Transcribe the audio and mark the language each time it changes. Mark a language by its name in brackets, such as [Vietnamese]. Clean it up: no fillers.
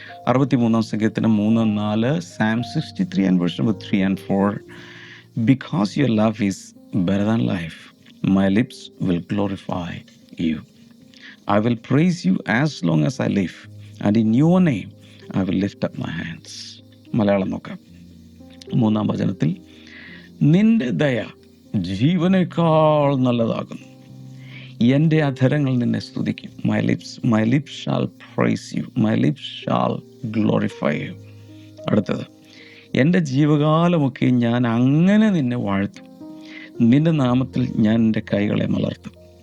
[Malayalam] 63-ാം സങ്കീർത്തനം 3-4, [English] Psalm 63 and verse number 3 and 4. Because your love is better than life, my lips will glorify you. I will praise you as long as I live, and in your name I will lift up my hands. [Malayalam] Malayalam നോക്കാം. 3-ാം വചനത്തിൽ, നിന്റെ ദയ ജീവനേക്കാൾ നല്ലതാകുന്നു, എൻ്റെ അധരങ്ങൾ നിന്നെ സ്തുതിക്കും. [English] My lips shall praise you, my lips shall glorify you. [Malayalam] അടുത്തത്, എൻ്റെ ജീവകാലമൊക്കെ ഞാൻ അങ്ങനെ നിന്നെ വാഴ്ത്തും, നിന്റെ നാമത്തിൽ ഞാൻ എൻ്റെ കൈകളെ മലർത്തും.